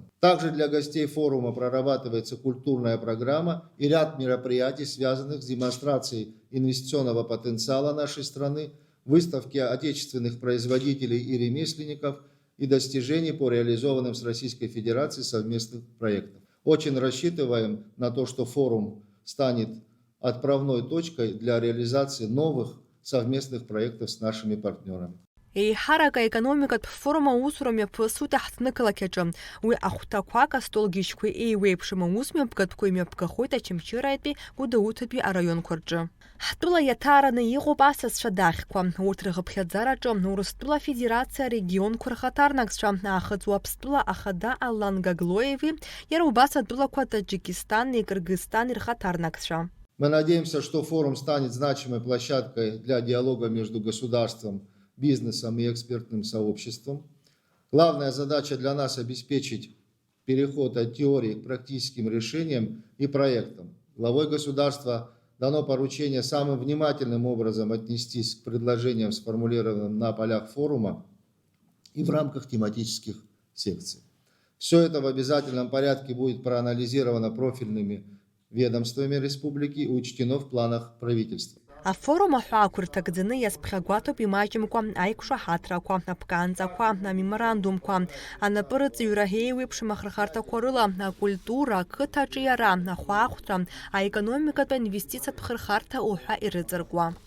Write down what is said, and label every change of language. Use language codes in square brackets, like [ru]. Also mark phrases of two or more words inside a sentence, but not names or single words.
[ru] Также для гостей форума прорабатывается культурная программа и ряд мероприятий, связанных с демонстрацией инвестиционного потенциала нашей страны, выставки отечественных производителей и ремесленников и достижений по реализованным с Российской Федерацией совместных проектам. Очень рассчитываем на то, что форум станет отправной точкой для реализации новых совместных проектов с нашими партнерами. [ab] Еиҳарак аекономикатә форум аусура мҩаԥысуеит аҳҭнықалақь аҿы. Уи ахәҭақәак астолгьычқәа еиуеиԥшым аус мҩаԥгатәқәа имҩаԥгахоит Очамчыраитәи Гәдоуҭатәи араионқәа рҿы. Ҳтәыла иаҭаараны иҟоуп асасцәа дахьқәа. Урҭ рхыԥхьаӡараҿы Урыстәыла Афедерациа арегионқәа рхаҭарнакцәа, Аахыҵ Уаԥстәыла ахада Алан Гаглоеви, иара убас атәылақәа Таџикистани Кыргызстани рхаҭарнакцәа. [ru] Мы надеемся, что форум станет значимой площадкой для диалога между государством, бизнесом и экспертным сообществом. Главная задача для нас – обеспечить переход от теории к практическим решениям и проектам. Главой государства дано поручение самым внимательным образом отнестись к предложениям, сформулированным на полях форума и в рамках тематических секций. Все это в обязательном порядке будет проанализировано профильными ведомствами республики и учтено в планах правительства. [ab] Афорум аҳәаақәа ирҭагӡаны иазԥхьагәаҭоуп имаҷымкәа аиқәшаҳаҭрақәа, аԥканҵақәа, амеморандумқәа, анапырыҵыҩра еиуеиԥшым ахырхарҭақәа рыла, акультура, ақыҭа аҿиара, ахәаахәҭра, аекономикатә аинвестициатә хырхарҭа уҳәа ирыҵаркуа.